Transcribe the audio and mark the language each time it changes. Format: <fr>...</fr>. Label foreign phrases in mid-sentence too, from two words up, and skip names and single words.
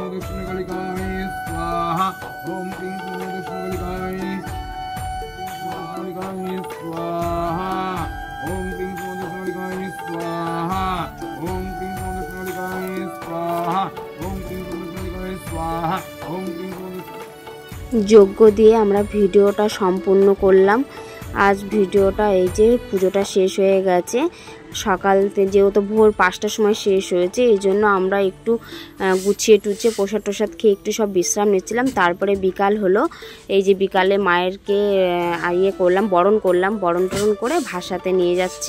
<sa>दक्षिणकालिकाय स्वाहा ओम क्लीं क्लीं दक्षिणकालिकाय स्वाहा ओम क्लीं क्लीं दक्षिणकालिकाय स्वाहा ओम क्लीं क्लीं दक्षिणकालिकाय स्वाहा ओम क्लीं क्लीं दक्षिणकालिकाय स्वाहा ओम क्लीं क्लीं</sa> <bn>যজ্ঞ দিয়ে আমরা ভিডিওটা সম্পূর্ণ করলাম। আজ ভিডিওটা এই যে পুজোটা শেষ হয়ে গেছে, সকালতে যেহেতু ভোর 5টার সময় শেষ হয়েছে, এই জন্য আমরা একটু গুছিয়ে টুছিয়ে প্রসাদ টোসাদ খেয়ে একটু সব বিশ্রাম নিচ্ছিলাম। তারপরে বিকাল হলো, এই যে বিকালে মায়েরকে করলাম, বরণ করলাম, বরণ টরণ করে ভাসাতে নিয়ে যাচ্ছি।</bn>